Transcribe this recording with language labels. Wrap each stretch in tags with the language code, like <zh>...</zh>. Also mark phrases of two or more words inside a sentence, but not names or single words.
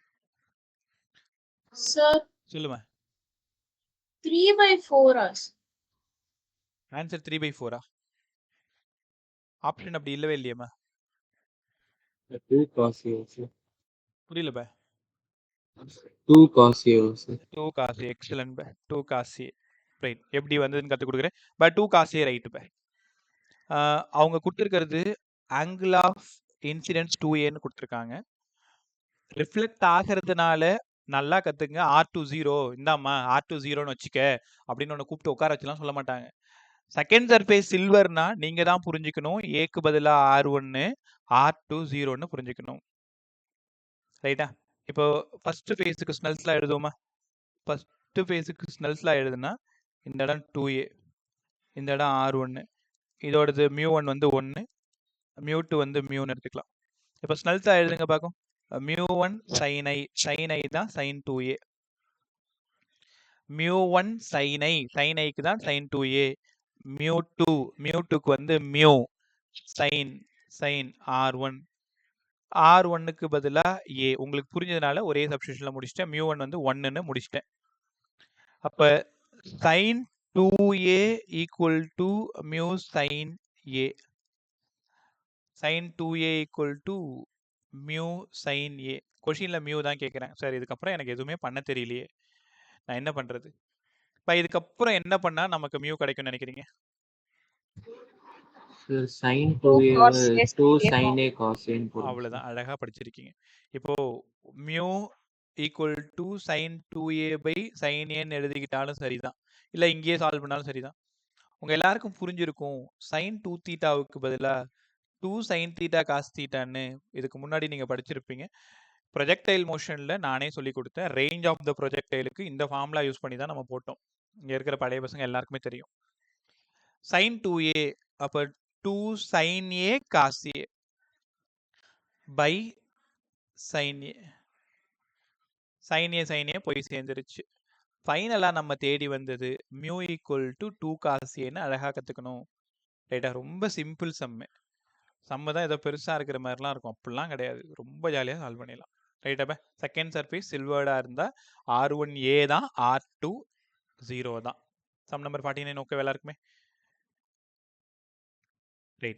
<ta>சார் சொல்லுமா. 3/4 ஆன்சர் 3/4. ஆப்ஷன் அப்படி இல்லவே இல்லையம்மா. 2 cos A. புரியல 2 cos A. 2 cos A. எக்ஸலன்ட் 2 cos A. ரைட். எப்படி வந்ததுன்னு கற்றுக் கொடுக்குறேன். 2 cos A ரைட்டு அவங்க கொடுத்துருக்கிறது</ta> <en>angle of incidence</en> <ta>2aன்னு கொடுத்துருக்காங்க. ரிஃப்ளெக்ட் ஆகிறதுனால நல்லா கத்துங்க. R20 இந்தாம்மா R20ன்னு வச்சுக்க அப்படின்னு ஒன்று கூப்பிட்டு உட்கார வச்சுலாம் சொல்ல மாட்டாங்க.</ta> <en>second surface</en> <ta>சில்வர்னா நீங்க தான் புரிஞ்சுக்கணும். ஏக்கு பதிலா R1 R20ன்னு புரிஞ்சுக்கணும். ரைட்டா? இப்போ</ta> <en>first faceக்கு</en> <ta>ஸ்னெல்ஸ்லாம் எழுதுவோமா?</ta> <en>first faceக்கு</en> <ta>ஸ்னெல்ஸ்லாம் எழுதுனா இந்த இடம் 2a, இந்த இடம் R1, இதோடது μ1 வந்து 1, μ2 வந்து μன்னு எடுத்துக்கலாம். இப்போ ஸ்னெல்ஸா எழுதுங்க பார்க்கும். μ1 sin i, sin i தான் sin 2a. μ1 sin i, sin iக்கு தான் sin 2a. μ2, μ2க்கு வந்து μ sin, sin R1. R1க்கு பதிலா a. உங்களுக்கு புரிஞ்சதுனால ஒரே சப்ஸ்டிடியூஷன்ல முடிச்சிட்டேன். μ1 வந்து 1ன்னு முடிச்சிட்டேன். அப்ப</ta> <en>sin 2a equal to mu sin a. sin 2a equal to mu sin a.</en> <ta>கொஷின்ல மியூ தான் கேட்குறேன். சார் இதுக்கப்புறம் எனக்கு எதுவுமே பண்ண தெரியலையே, நான் என்ன பண்றது? இப்போ இதுக்கப்புறம் என்ன பண்ணா நமக்கு மியூ கிடைக்கும்னு நினைக்கிறீங்க? sin 2a 2 sin a cos a. அவ்வளவுதான். அழகா படிச்சிருக்கீங்க. இப்போ மியூ</ta> <en>equal to</en> <ta>sin 2a by sin a எழுதிக்கிட்டாலும் சரிதான், இல்ல இங்கேயே சால்வ் பண்ணாலும் சரிதான். உங்க எல்லாருக்கும் புரிஞ்சிருக்கும். sin 2 தீட்டாவுக்கு பதிலா 2 sin theta cos thetaன்னு இதுக்கு முன்னாடி நீங்க படிச்சிருப்பீங்க.</ta> <en>projectile motionல</en> <ta>நானே சொல்லி கொடுத்தேன்.</ta> <en>range of the projectileக்கு</en> <ta>இந்த</ta> <en>formula use</en> <ta>பண்ணி தான் நம்ம போட்டோம். இங்க இருக்கிற பழைய பசங்க எல்லாருக்குமே தெரியும். sin 2a அப்ப 2 sin a cos a by sin a. sin A போய் சேர்ந்துருச்சு. ஃபைனலா நம்ம தேடி வந்தது</ta> <en>mu equal to 2 cos A</en> <ta>ன்னு அழகா கத்துக்கணும். ரைட்டா? ரொம்ப</ta> <en>simple sum.</en> <ta>சம்மு தான் ஏதோ பெருசா இருக்கிற மாதிரிலாம் இருக்கும். அப்படிலாம் கிடையாது. ரொம்ப ஜாலியா சால்வ் பண்ணிடலாம். ரைட்டாப்ப?</ta> <en>second surface</en> <ta>சில்வர்டா இருந்தா R1A தான், R2 0 தான்.</ta> <en>sum number</en> <ta>49 ஓகே எல்லாருக்குமே? ரைட்.</ta>